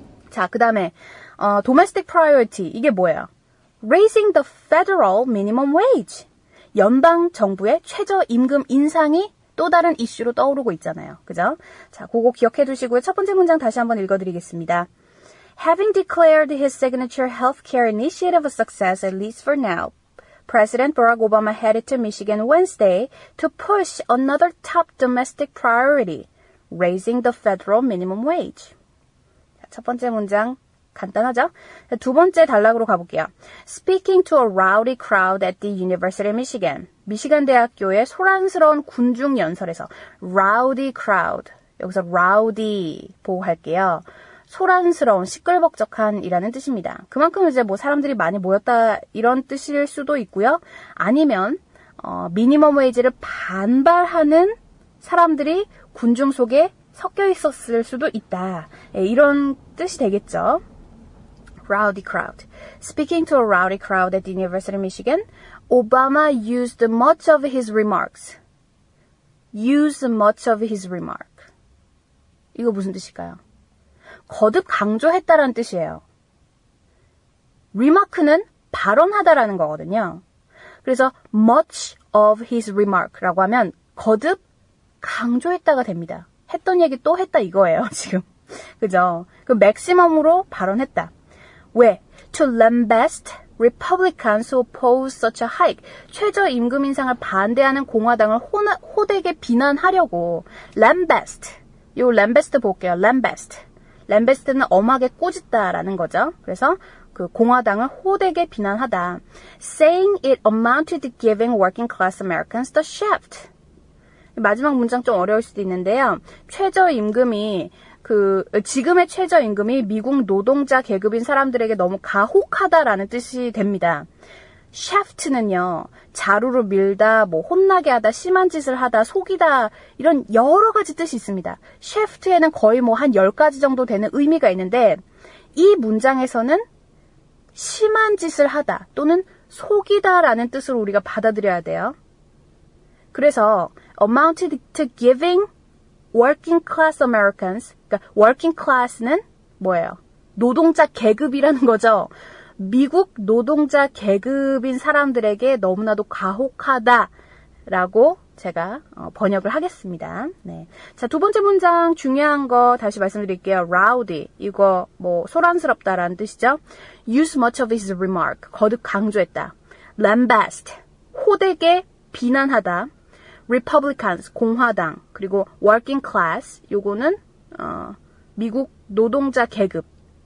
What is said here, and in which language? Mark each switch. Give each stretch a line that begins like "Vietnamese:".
Korean: 자, 그 다음에
English: domestic priority
Korean: 이게 뭐예요?
English: Raising the federal minimum wage.
Korean: 연방 정부의 최저임금 인상이 또 다른 이슈로 떠오르고 있잖아요. 그죠? 자, 그거 기억해 두시고요. 첫 번째 문장 다시 한번 읽어드리겠습니다.
English: Having declared his signature healthcare initiative a success, at least for now, President Barack Obama headed to Michigan Wednesday to push another top domestic priority, raising the federal minimum wage.
Korean: 자, 첫 번째 문장 간단하죠? 두 번째 단락으로 가볼게요.
English: Speaking to a rowdy crowd at the University of Michigan.
Korean: 미시간 대학교의 소란스러운 군중 연설에서
English: rowdy crowd.
Korean: 여기서 rowdy 보호할게요. 소란스러운, 시끌벅적한이라는 뜻입니다. 그만큼 이제 뭐 사람들이 많이 모였다 이런 뜻일 수도 있고요. 아니면 미니멈 웨이지를 반발하는 사람들이 군중 속에 섞여 있었을 수도 있다. 예, 이런 뜻이 되겠죠.
English: Rowdy crowd. Speaking to a rowdy crowd at the University of Michigan, Obama used much of his remarks. Used much of his remark.
Korean: 이거 무슨 뜻일까요? 거듭 강조했다라는 뜻이에요. remark는 발언하다라는 거거든요. 그래서
English: much of his remark
Korean: 라고 하면 거듭 강조했다가 됩니다. 했던 얘기 또 했다 이거예요, 지금. 그죠? 그 맥시멈으로 발언했다. 왜?
English: To lambast Republicans who oppose such a hike.
Korean: 최저임금 인상을 반대하는 공화당을 호되게 비난하려고. lambast. 요 lambast 볼게요.
English: lambast.
Korean: lambast는 엄하게 꼬집다라는 거죠. 그래서 그 공화당을 호되게 비난하다.
English: Saying it amounted to giving working class Americans the shaft.
Korean: 마지막 문장 좀 어려울 수도 있는데요. 최저임금이 지금의 최저임금이 미국 노동자 계급인 사람들에게 너무 가혹하다라는 뜻이 됩니다. shaft는요, 자루로 밀다, 뭐 혼나게 하다, 심한 짓을 하다, 속이다 이런 여러 가지 뜻이 있습니다. shaft에는 거의 뭐 한 10가지 정도 되는 의미가 있는데 이 문장에서는 심한 짓을 하다 또는 속이다라는 뜻으로 우리가 받아들여야 돼요.
English: 그래서 amounted to giving working class Americans,
Korean: 그러니까
English: working class는 뭐예요?
Korean: 노동자 계급이라는 거죠. 미국 노동자 계급인 사람들에게 너무나도 가혹하다라고 제가 번역을 하겠습니다. 네. 자, 두 번째 문장 중요한 거 다시 말씀드릴게요. rowdy, 이거 뭐 소란스럽다라는 뜻이죠.
English: use much of his remark,
Korean: 거듭 강조했다. lambast, 호되게 비난하다. Republicans, 공화당, 그리고
English: working class,
Korean: 요거는 미국 노동자 계급이에요.